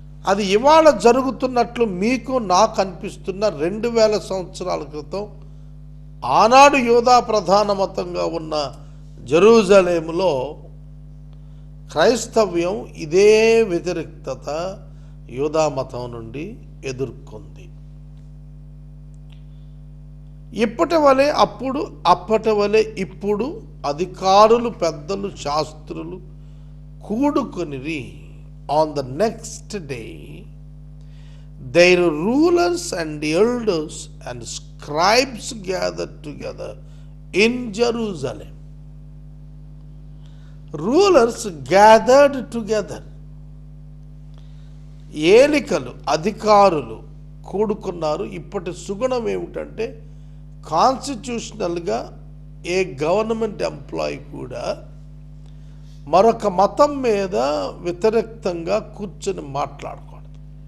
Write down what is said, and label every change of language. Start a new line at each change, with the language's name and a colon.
Telugu: అది ఇవాళ జరుగుతున్నట్లు మీకు నాకు అనిపిస్తున్న 2000 సంవత్సరాల క్రితం ఆనాడు యూదా ప్రధాన మతంగా ఉన్న జెరూజలేములో క్రైస్తవ్యం ఇదే వ్యతిరేకత యూదా మతం నుండి ఎదుర్కొంది. ఇప్పటి వలె అప్పుడు, అప్పటి వలె ఇప్పుడు అధికారులు, పెద్దలు, శాస్త్రులు కూడుకొనిరి.
English: On the next day, their rulers and elders and scribes gathered together in Jerusalem. Rulers gathered together.
Telugu: ఏలికలు, అధికారులు కూడుకున్నారు. ఇప్పటి సుగుణం ఏమిటంటే కాన్స్టిట్యూషనల్గా ఏ గవర్నమెంట్ ఎంప్లాయీ కూడా మరొక మతం మీద వ్యతిరేక్తంగా కూర్చొని మాట్లాడకూడదు.